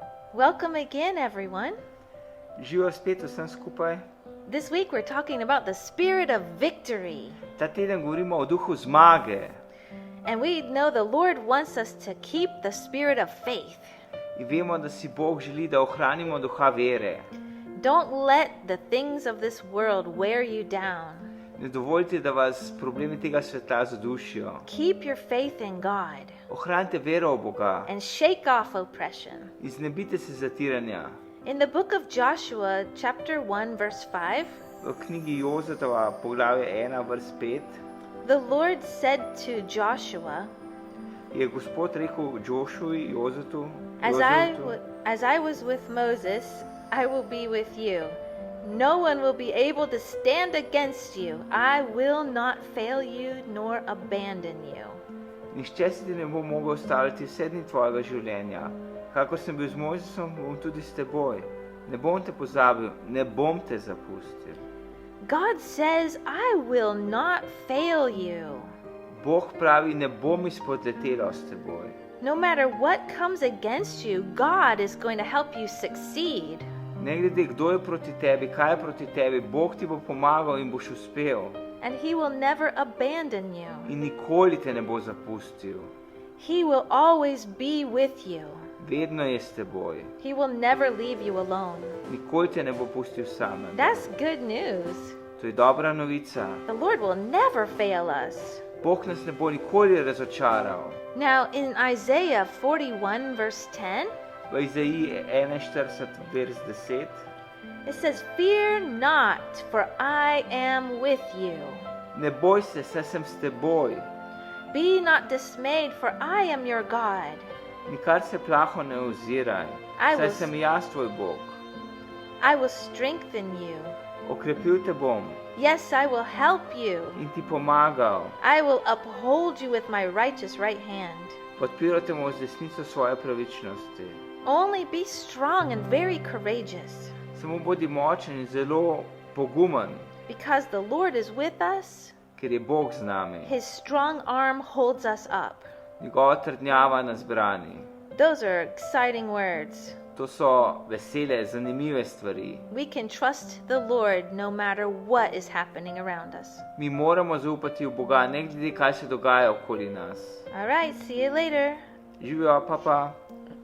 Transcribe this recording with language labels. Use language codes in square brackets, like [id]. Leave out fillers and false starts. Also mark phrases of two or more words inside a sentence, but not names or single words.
[en] Welcome again, everyone. [sl] Živijo spet vsem skupaj. [en] This week we're talking about the spirit of victory. [sl] Ta teden govorimo o duhu zmage [en] And we know the Lord wants us to keep the spirit of faith. [sl] in vemo, da si Bog želi, da ohranimo duha vere. [en] Don't let the things of this world wear you down. [sl] Ne dovolite, da vas problemi tega sveta zadušijo. [en] Keep your faith in God [sl] Ohranite vero v Boga. [en] and shake off oppression. [sl] Iznebite se zatiranja. [en] In the book of Joshua, chapter 1, verse 5, [sl] V knjigi Jozetova, poglavje 1, vers 5, [en] the Lord said to Joshua, [sl] je Gospod rekel Jozetu, [en] As I was with Moses, I will be with you. No one will be able to stand against you. I will not fail you nor abandon you. [sl] Nihče si ti ne bo mogel ustaviti vse dni tvojega življenja. Kakor sem bil z Mojzesom, bom tudi s teboj. Ne bom te pozabil, ne bom te zapustil. [en] God says, I will not fail you. [sl] Bog pravi, ne bom izpodletela s teboj. [en] No matter what comes against you, God is going to help you succeed. [sl] Ne glede, kdo je proti tebi, kaj je proti tebi, Bog ti bo pomagal in boš uspel. [en] And He will never abandon you. [sl] In nikoli te ne bo zapustil. [en] He will always be with you. [sl] Vedno je s teboj. [en] He will never leave you alone. [sl] Nikoli te ne bo pustil samem. [en] That's good news. [sl] To je dobra novica. [en] The Lord will never fail us. [sl] Bog nas ne bo nikoli razočaral. [en] Now in Isaiah 41 verse 10, [sl] V Izaiji 41, vers 10, [en] it says, Fear not, for I am with you. [sl] ne boj se, saj sem s teboj. [en] Be not dismayed, for I am your God. [sl] Nikar se plaho ne oziraj, [en] I [sl] saj [en] will- [sl] sem jaz tvoj Bog. [en] I will strengthen you. [sl] Okrepil te bom [en] Yes, I will help you. [sl] in ti pomagal. [en] I will uphold you with my righteous right hand. [sl] Podpiral te bom z desnico svoje pravičnosti. [en] Only be strong and very courageous, [sl] Samo bodi močen in zelo pogumen, [en] because the Lord is with us. [sl] ker je Bog z nami. [en] His strong arm holds us up. [sl] Njegova trdnjava nas brani. [en] Those are exciting words. [sl] To so vesele, zanimive stvari. [en] We can trust the Lord no matter what is happening around us. [sl] Mi moramo zaupati v Boga, ne glede kaj se dogaja okoli nas. [en] All right, see you later. [sl] Živijo, pa.